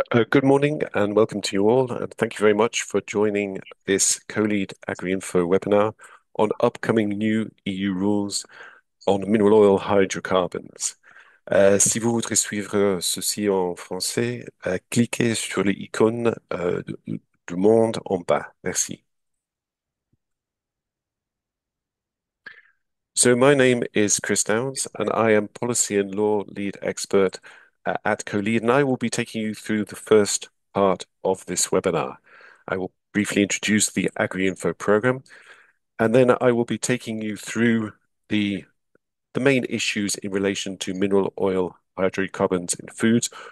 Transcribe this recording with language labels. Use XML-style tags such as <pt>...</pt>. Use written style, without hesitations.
<en>Good morning and welcome to you all. And thank you very much for joining this Co-Lead Agri-Info webinar on upcoming new EU rules on mineral oil hydrocarbons.</en> <fr>Si vous voudrez suivre ceci en français, cliquez sur l'icône du monde en bas. Merci.</fr> <en>So my name is Chris Downs, and I am Policy and Law Lead Expert at CoLead, and I will be taking you through the first part of this webinar. I will briefly introduce the Agri-Info program, and then I will be taking you through the main issues in relation to mineral oil hydrocarbons in foods.</en>